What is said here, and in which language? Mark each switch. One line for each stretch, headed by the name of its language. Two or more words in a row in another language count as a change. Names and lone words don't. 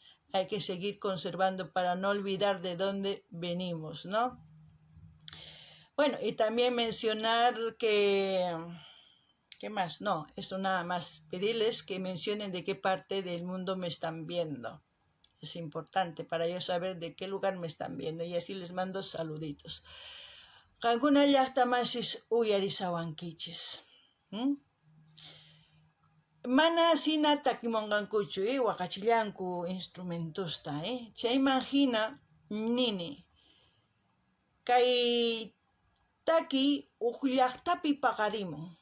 Spanish: Hay que seguir conservando para no olvidar de dónde venimos, ¿no? Bueno, y también mencionar que... ¿Qué más? No, eso nada más. Pedirles que mencionen de qué parte del mundo me están viendo. Es importante para yo saber de qué lugar me están viendo y así les mando saluditos.
Quechua: Qankuna llaqtamasis uyarisawankichis. Mana sina takimongankuchu, waqachillanku instrumentusta, chayman hina nini. Kay taki llaqtapi paqarimun.